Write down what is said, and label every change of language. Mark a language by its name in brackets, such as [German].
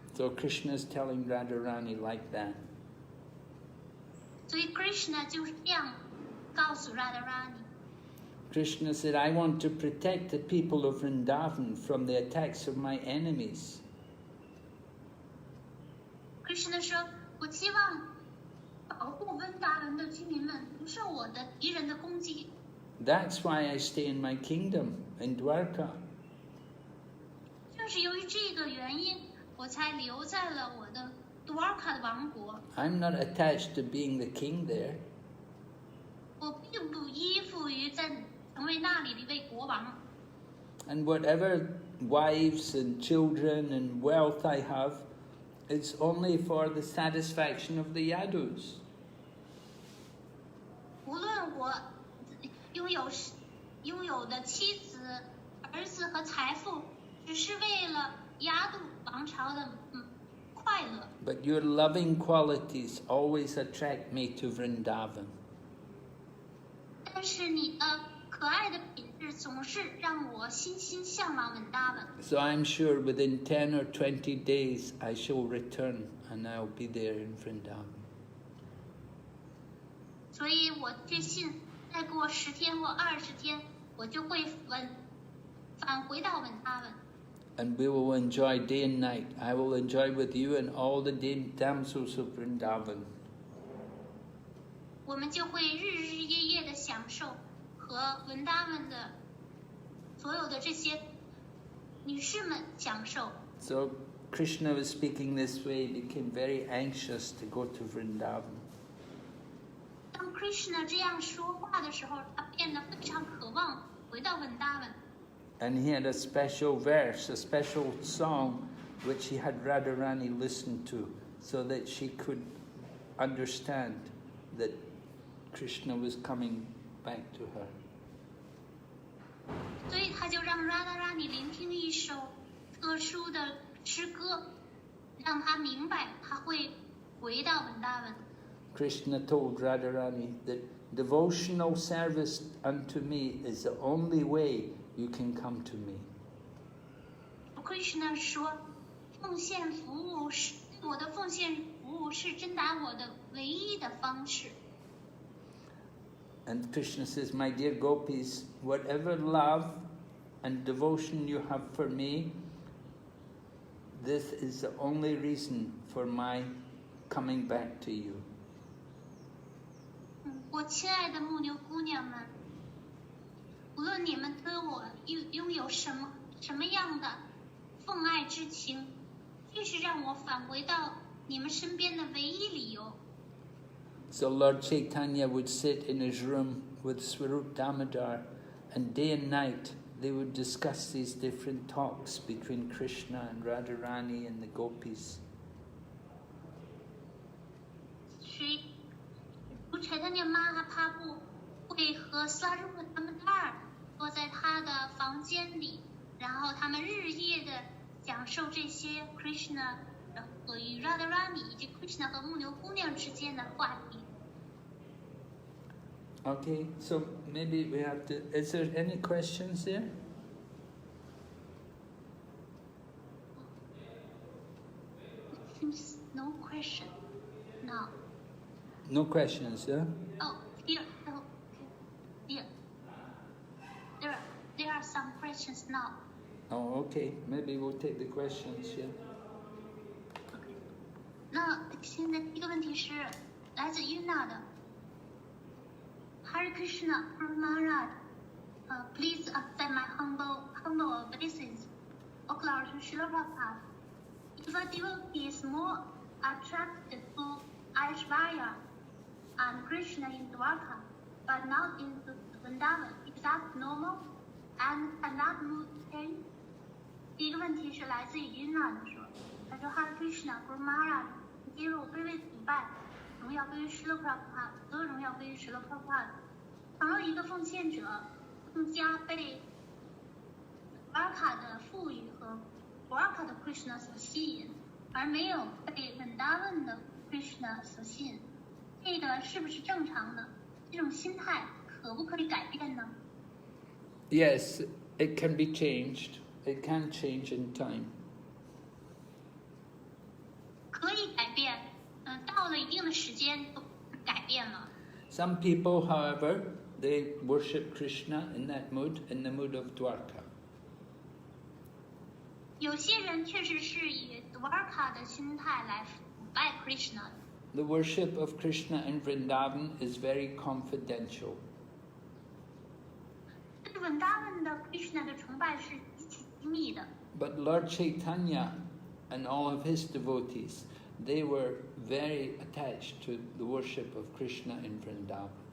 [English] So Krishna is telling Radharani like that. [Chinese] 所以 Krishna 就是这样告诉 Radharani。 [English] Krishna said, I want to protect the people of Vrindavan from the attacks of my enemies. [Chinese] Krishna 说：“我希望保护温达文的居民们不受我的敌人的攻击。 [English] That's why I stay in my kingdom, in Dwarka. [Chinese] 正是由于这个原因，我才留在了我的 Dwarka 的王国。 [English] I'm not attached to being the king there. [Chinese] 我并不依附于在成为那里的一位国王。 [English] And whatever wives and children and wealth I have, it's only for the satisfaction of the Yadus. [Chinese] 无论我拥有的妻子、儿子和财富，只是为了亚度王朝的快乐。 [English] But your loving qualities always attract me to Vrindavan. [Chinese] 但是你的可爱的品质总是让我心心向往文达文。 [English] So I'm sure within 10 or 20 days I shall return and I'll be there in Vrindavan. [Chinese] 所以我确信，再过10天或20天，我就会返回到文达文。 [English] And we will enjoy day and night. I will enjoy with you and all the damsels of Vrindavan. [Chinese] 我们就会日日夜夜的享受和文达文的所有的这些女士们享受。 [English] So Krishna was speaking this way, he became very anxious to go to Vrindavan. [Chinese] 当 Krishna 这样说话的时候，他变得非常渴望回到文达文。 [English] And he had a special verse, a special song, which he had Radharani listen to, so that she could understand that Krishna was coming back to her. [Chinese] 所以他就让 Radharani 聆听一首特殊的诗歌，让他明白他会回到Vrindavan。 [English] Krishna told Radharani that devotional service unto me is the only way you can come to me. [Chinese] Krishna 说，奉献服务是我的奉献服务是真达我的唯一的方式。 [English] And Krishna says, my dear gopis, whatever love and devotion you have for me, this is the only reason for my coming back to you. [Chinese] 我亲爱的牧牛姑娘们，无论你们对我拥有什么样的奉爱之情，这是让我返回到你们身边的唯一理由。 [English] So Lord Caitanya would sit in his room with Swarup Damodar, and day and night they would discuss these different talks between Krishna and Radharani and the gopis. [Chinese] 所以Chaitanya Mahaprabhu 会和 Swarupa Damodar 坐在他的房间里，然后他们日夜的讲授这些 Krishna 与 Radharani 以及 Krishna 和牧牛姑娘之间的话题。 [English] Okay, so maybe we have to... Is there any questions there? It seems no question now. No questions, yeah? Oh, here. Oh, here. There are some questions now. Oh, okay. Maybe we'll take the questions, yeah. [Chinese] 那现在第一个问题是来自 Yuna 的 [English] Hare Krishna Guru Maharaj, please accept my humble obeisance. O glory to Srila Prabhupada. If a devotee is more attracted to Aishwarya and Krishna in Dwarka, but not in Vrindavan, is that normal? And can that mood change? [Chinese] 第一个问题是来自于 Yuna 的说，他说 Hare Krishna Guru Maharaj。接入卑微礼拜，荣耀归于施乐普拉普哈，所有荣耀归于施乐普拉普哈。倘若一个奉献者更加被博尔卡的富裕和博尔卡的 Krishna 所吸引，而没有被Vrindavan的 Krishna 所吸引，这个是不是正常的？这种心态可不可以改变呢？ [English] Yes, it can be changed. It can change in time. [Chinese] 可以改变，到了一定的时间就改变了。 [English] Some people, however, they worship Krishna in that mood, in the mood of Dwarka. [Chinese] 有些人确实是以 Dwarka 的心态来拜 Krishna 的。 [English] The worship of Krishna in Vrindavan is very confidential. [Chinese] 对 Vrindavan 的 Krishna 的崇拜是极其机密的。 [English] But Lord Caitanya and all of his devotees, they were very attached to the worship of Krishna in Vrindavan.